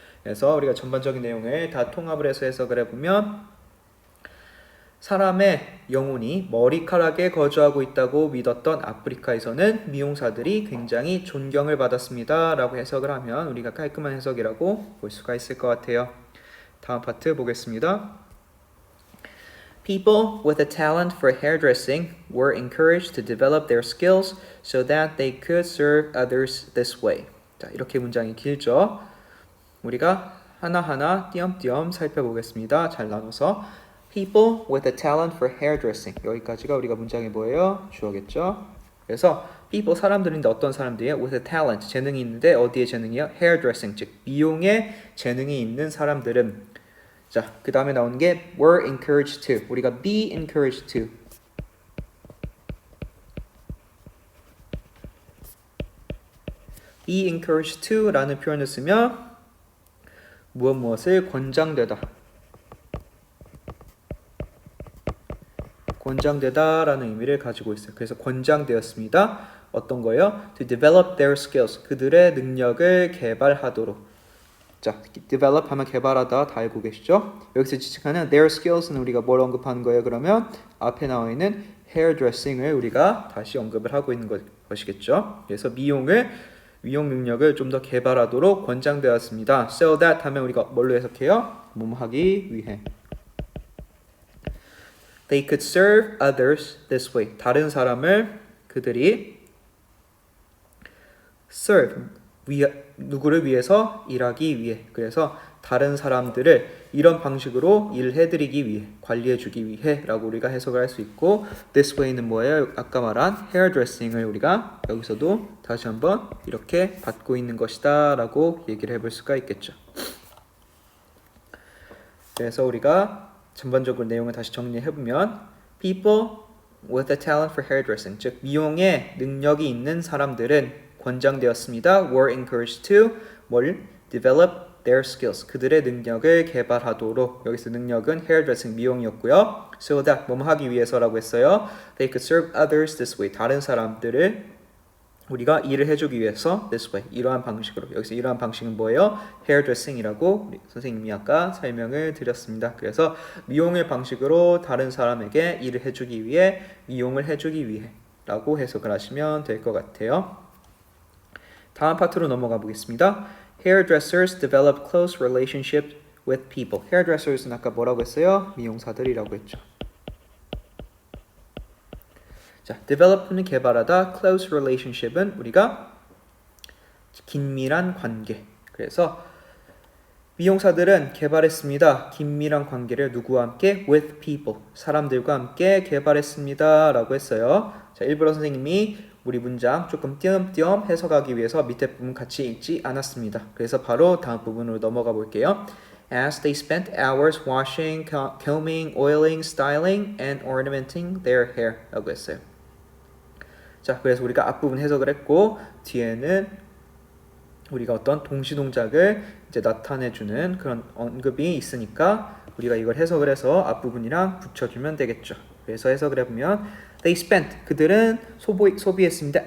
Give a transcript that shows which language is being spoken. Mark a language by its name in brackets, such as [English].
[Korean] 그래서 우리가 전반적인 내용을 다 통합을 해서 해석을 해보면 사람의 영혼이 머리카락에 거주하고 있다고 믿었던 아프리카에서는 미용사들이 굉장히 존경을 받았습니다 라고 해석을 하면 우리가 깔끔한 해석이라고 볼 수가 있을 것 같아요. 다음 파트 보겠습니다. [English] People with a talent for hairdressing were encouraged to develop their skills so that they could serve others this way. [Korean] 자, 이렇게 문장이 길죠. 우리가 하나하나 띄엄띄엄 살펴보겠습니다. 잘 나눠서 [English] People with a talent for hairdressing. [Korean] 여기까지가 우리가 문장이 뭐예요? 주어겠죠. 그래서 people 사람들인데 어떤 사람들이에요? [English] with a talent, [Korean] 재능이 있는데 어디에 재능이요? hairdressing, 즉 미용에 재능이 있는 사람들은 자, 그 다음에 나오는 게 [English] were encouraged to. [Korean] 우리가 [English] be encouraged to. [Korean] be encouraged to 라는 표현을 쓰면 무엇을 권장되다. 권장되다 라는 의미를 가지고 있어요. 그래서 권장되었습니다. 어떤 거예요? [English] To develop their skills. [Korean] 그들의 능력을 개발하도록. 자, develop 하면 개발하다 다 알고 계시죠? 여기서 지칭하는 their skills는 우리가 뭘 언급하는 거예요? 그러면 앞에 나와 있는 hairdressing을 우리가 다시 언급을 하고 있는 것이겠죠? 그래서 미용 능력을 좀 더 개발하도록 권장되었습니다. [English] So that [Korean] 하면 우리가 뭘로 해석해요? 하기 위해. [English] They could serve others this way. [Korean] 다른 사람을 그들이 serve, 누구를 위해서? 일하기 위해. 그래서 다른 사람들을 이런 방식으로 일해드리기 위해, 관리해주기 위해 라고 우리가 해석을 할 수 있고 [English] this way [Korean] 는 뭐예요? 아까 말한 hairdressing을 우리가 여기서도 다시 한번 이렇게 받고 있는 것이다 라고 얘기를 해볼 수가 있겠죠. 그래서 우리가 전반적으로 내용을 다시 정리해보면 [English] People with a talent for hairdressing, [Korean] 즉 미용에 능력이 있는 사람들은 권장되었습니다. [English] were encouraged to develop their skills. [Korean] 그들의 능력을 개발하도록. 여기서 능력은 hairdressing, 미용이었고요. [English] So that, [Korean] 하기 위해서라고 했어요. [English] They could serve others this way. [Korean] 다른 사람들을 우리가 일을 해주기 위해서 [English] this way. [Korean] 이러한 방식으로. 여기서 이러한 방식은 뭐예요? hairdressing이라고 우리 선생님이 아까 설명을 드렸습니다. 그래서 미용의 방식으로 다른 사람에게 일을 해주기 위해, 미용을 해주기 위해 라고 해석을 하시면 될 것 같아요. 다음 파트로 넘어가 보겠습니다. [English] Hairdressers develop close relationships with people. [Korean] Hairdressers는 아까 뭐라고 했어요? 미용사들이라고 했죠. 자, develop는 개발하다, [English] close relationship [Korean] 은 우리가 긴밀한 관계. 그래서 미용사들은 개발했습니다. 긴밀한 관계를 누구와 함께? [English] With people. [Korean] 사람들과 함께 개발했습니다. 라고 했어요. 자, 일부러 선생님이 우리 문장 조금 띄엄띄엄 해석하기 위해서 밑에 부분 같이 읽지 않았습니다. 그래서 바로 다음 부분으로 넘어가 볼게요. [English] As they spent hours washing, combing, oiling, styling, and ornamenting their hair. [Korean] 라고 했어요. 자, 그래서 우리가 앞부분 해석을 했고 뒤에는 우리가 어떤 동시동작을 이제 나타내주는 그런 언급이 있으니까 우리가 이걸 해석을 해서 앞부분이랑 붙여주면 되겠죠. 그래서 해석을 해보면 [English] They spent, [Korean] 그들은 소비했습니다.